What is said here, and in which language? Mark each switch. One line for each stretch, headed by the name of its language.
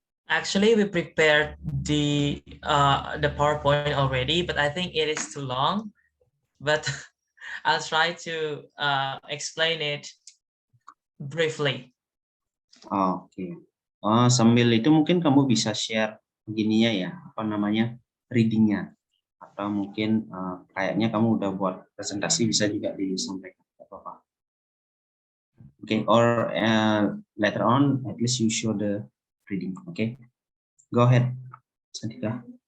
English: Actually, we prepared the PowerPoint already, but I think it is too long. But I'll try to explain it briefly. Oke.
Indonesian: Sambil itu mungkin kamu bisa share begininya ya, readingnya, atau mungkin kayaknya kamu udah buat presentasi, bisa juga disampaikan, apa-apa.
English: Okay, or later on at least you show the reading. Okay, go ahead, Santika.